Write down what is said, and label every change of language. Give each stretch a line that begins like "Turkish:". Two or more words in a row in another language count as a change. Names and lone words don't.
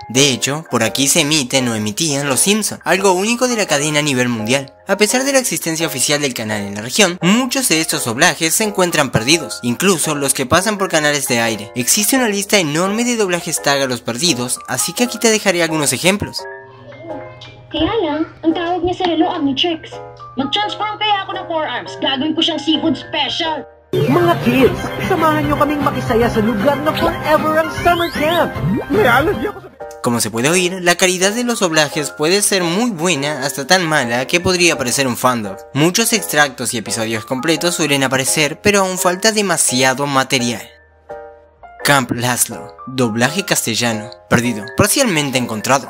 Spanish: De hecho, por aquí se emiten o emitían Los Simpson, algo único de la cadena a nivel mundial. A pesar de la existencia oficial del canal en la región, muchos de estos doblajes se encuentran perdidos, incluso los que pasan por canales de aire. Existe una lista enorme de doblajes tagalos perdidos, así que aquí te dejaré algunos ejemplos.
Filipino: Kaya lang, ang tawag niya sa relo ang ni Chicks. Mag-transform kaya ako ng forearms. Gagawin ko siyang
English: seafood special.
Filipino: Mga kids, samahan niyo kaming makisaya sa lugar na forever ang
English: summer camp.
Spanish: Como se puede oír, la calidad de los doblajes puede ser muy buena hasta tan mala que podría parecer un fandom. Muchos extractos y episodios completos suelen aparecer, pero aún falta demasiado material. Camp Lazlo, doblaje castellano, perdido, parcialmente encontrado.